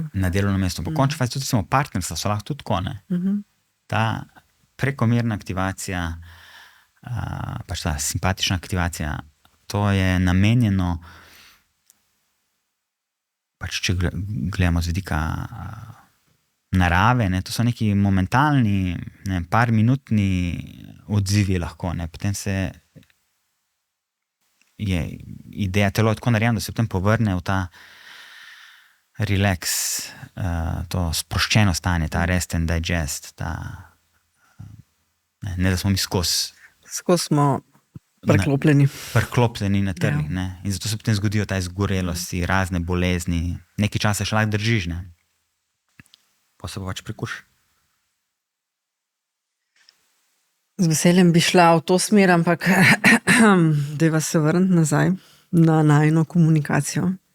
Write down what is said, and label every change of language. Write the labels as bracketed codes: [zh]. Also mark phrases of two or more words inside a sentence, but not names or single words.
[sl] Po končni fazi tudi samo partnerstva so lahko tudi tako, ne. Ta prekomerna aktivacija, pač ta simpatična aktivacija, to je namenjeno, pač če gledamo z vidika narave, ne, to so neki momentalni, ne, par minutni odzivi lahko, ne, potem se je ideja, telo je tako narejeno, da se potem povrne v ta relax, to sproščeno stanje, ta [en] rest and digest, [sl] ne da smo mi skozi smo preklopljeni na trnih, ne, in zato se potem zgodijo ta izgorelosti, razne bolezni, nekaj časa še lahko držiš, ne, pa se pa pač prikuš. Z veseljem bi šla v to smer, ampak dajva se vrniti nazaj na najino komunikacijo.